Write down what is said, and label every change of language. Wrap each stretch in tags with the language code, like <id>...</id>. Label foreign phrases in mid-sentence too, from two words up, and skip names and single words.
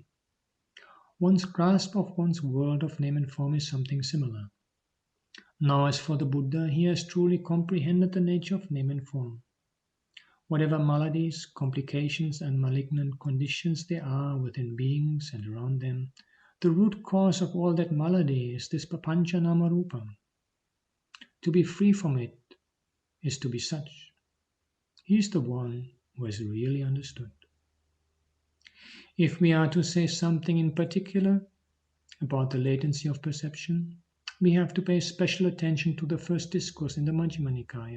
<en>One's grasp of one's world of name and form is something similar. Now, as for the Buddha, he has truly comprehended the nature of name and form. Whatever maladies, complications, and malignant conditions there are within beings and around them, the root cause of all that malady is this</en> <pi>papancha nama rupa.</pi> <en>To be free from it is to be such. He is the one who has really understood. If we are to say something in particular about the latency of perception, we have to pay special attention to the first discourse in the Majjhima Nikāya.</en>